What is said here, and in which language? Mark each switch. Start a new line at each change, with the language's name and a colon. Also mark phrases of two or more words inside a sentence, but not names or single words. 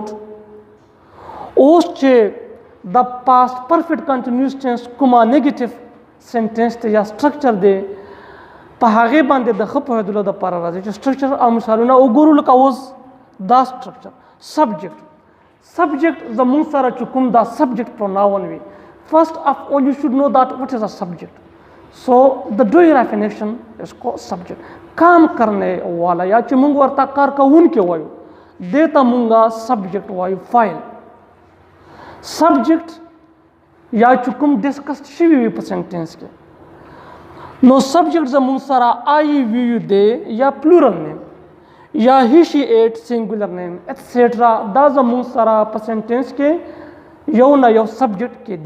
Pashto: اوس چې د
English: past perfect continuous tense
Pashto: کومه
English: negative sentence
Pashto: دی یا سټرکچر دی، په هغې باندې د ښه پوهېدلو دپاره راځي چې سټرکچر او مثالونه وګورو. لکه اوس دا سټرکچر سبجیکټ زموږ سره چې کوم دا
English: subject pronoun
Pashto: وي،
English: first of all you should know that what is a subject. So the doer of an action is called subject.
Urdu: کام کرنے والا
Pashto: یا چې موږ ورته کار کوونکی وایو دې ته موږ سبجیکټ وایو. فایل سبجیکټ یا چې کوم ډسکس شوي وي په سنټنس کې، نو سبجیکټ زموږ سره
English: I we you
Pashto: دی یا
English: plural name
Pashto: یا
English: he she it singular name
Pashto: ایټسیټرا، دا زموږ سره په سنټنس کې یو نه یو سبجیکټ کې دی.